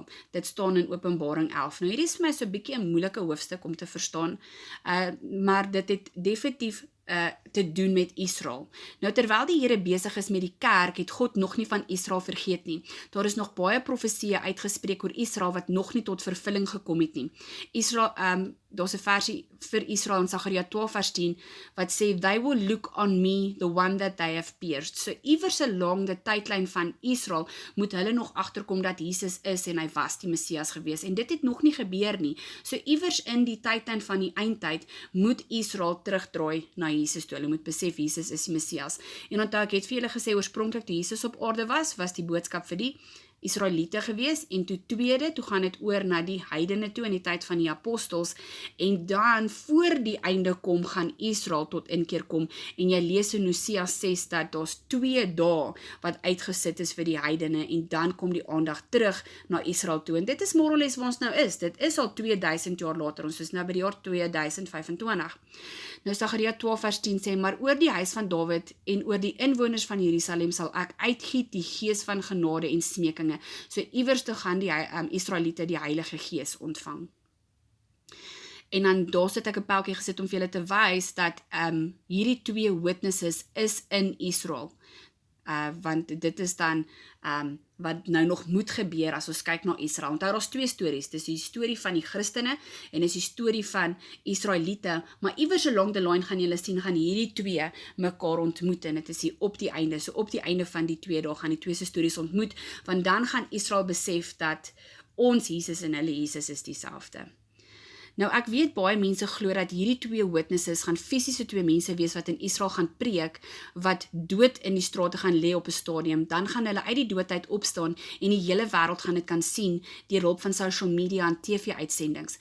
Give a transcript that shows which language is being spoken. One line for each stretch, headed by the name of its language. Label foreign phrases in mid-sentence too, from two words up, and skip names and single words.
Afrikaans: Dit staan in Openbaring 11. Nou hierdie is vir my so 'n bietjie 'n moeilike hoofstuk om te verstaan, maar dit het definitief te doen met Israel. Nou terwyl die Here besig is met die kerk, het God nog nie van Israel vergeet nie. Daar is nog baie profesieë uitgespreek oor Israel wat nog nie tot vervulling gekom het nie. Israel, daar's 'n versie vir Israel in Sagaria 12 vers 10 wat sê,
English: they will look on me, the one that they have pierced.
Afrikaans: So iewers along die tydlyn van Israel moet hulle nog agterkom dat Jesus is en hy was die Messias gewees. En dit het nog nie gebeur nie. So iewers in die tydlyn van die eindtyd moet Israel terugdraai na Jesus toe. Hulle moet besef Jesus is die Messias. En onthou ek het vir julle gesê oorspronklik toe Jesus op aarde was die boodskap vir die Israeliete gewees, en toe gaan dit oor na die heidene toe in die tyd van die apostels, en dan voor die einde kom, gaan Israel tot inkeer kom, en jy lees in Hosea 6 dat daar's 2 dae wat uitgesit is vir die heidene, en dan kom die aandag terug na Israel toe, en dit is
English: more or less
Afrikaans: waar ons nou is, dit is al 2000 jaar later, ons is nou by die jaar 2025. Nou Sagaria 12 vers 10 sê, maar oor die huis van Dawid en oor die inwoners van Jerusalem sal ek uitgiet die gees van genade en smeking. So iewers te gaan die Israeliete die Heilige Gees ontvang. En dan daar sit ek 'n pyltjie gesit om vir julle te wys dat hierdie 2 witnesses is in Israel. Want dit is dan wat nou nog moet gebeur as ons kyk na Israel. Want daar's 2 stories, dis die storie van die Christene en dis die storie van Israeliete, maar iewers
English: along the line
Afrikaans: gaan julle sien, gaan hierdie 2 mekaar ontmoet, en dit is hier op die einde, so op die einde van die 2 dae gaan die 2 se stories ontmoet, want dan gaan Israel besef dat ons Jesus en hulle Jesus is dieselfde. Nou ek weet baie mense glo dat hierdie 2 witnesses gaan fisiese 2 mense wees wat in Israel gaan preek, wat dood in die strate gaan lê op 'n stadium, dan gaan hulle uit die dood uit opstaan en die hele wêreld gaan dit kan sien deur hulp van
English: social media
Afrikaans: en TV-uitsendings.